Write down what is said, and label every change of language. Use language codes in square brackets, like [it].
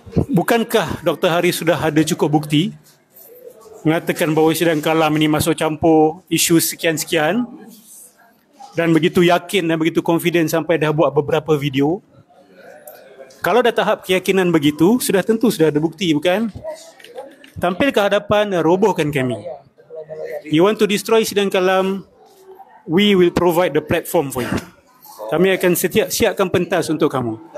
[ms] Bukankah Dr. Haris sudah ada cukup bukti mengatakan bahawa sidang kalam ini masuk campur isu sekian-sekian, dan begitu yakin dan begitu confident sampai dah buat beberapa video? Kalau dah tahap keyakinan begitu, sudah tentu sudah ada bukti, bukan? Tampil ke hadapan, robohkan kami. [en] You want to destroy sidang kalam, we will provide the platform for you. [ms] Kami akan siapkan pentas untuk kamu.